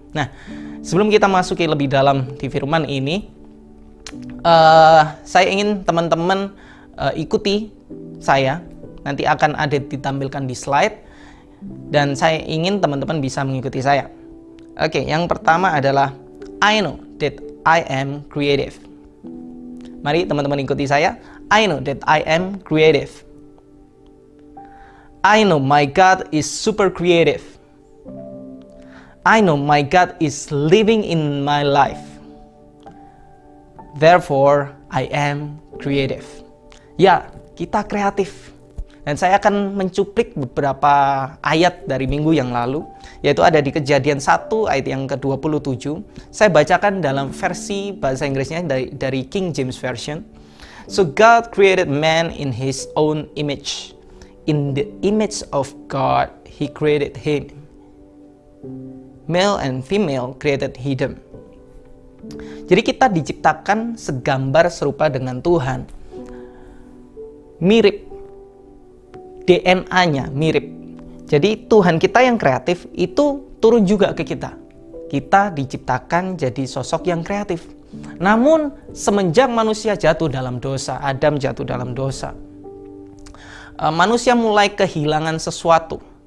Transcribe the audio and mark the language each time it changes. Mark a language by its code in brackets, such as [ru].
[id] Nah, sebelum kita masuki lebih dalam di firman ini, saya ingin teman-teman ikuti saya. Nanti akan ada ditampilkan di slide, dan saya ingin teman-teman bisa mengikuti saya. Oke, yang pertama adalah [en] I know that I am creative. [id] Mari teman-teman ikuti saya. [en] I know that I am creative. I know my God is super creative. I know my God is living in my life. Therefore, I am creative. [id] Ya, kita kreatif. Dan saya akan mencuplik beberapa ayat dari minggu yang lalu, yaitu ada di Kejadian 1 ayat yang ke-27. Saya bacakan dalam versi bahasa Inggrisnya dari King James Version. [en] So God created man in His own image. In the image of God, He created him. Male and female created He them. [id] Jadi kita diciptakan segambar serupa dengan Tuhan. Mirip. DNA-nya mirip. Jadi Tuhan kita yang kreatif itu turun juga ke kita. Kita diciptakan jadi sosok yang kreatif. Namun semenjak manusia jatuh dalam dosa, Adam jatuh dalam dosa, manusia mulai kehilangan sesuatu.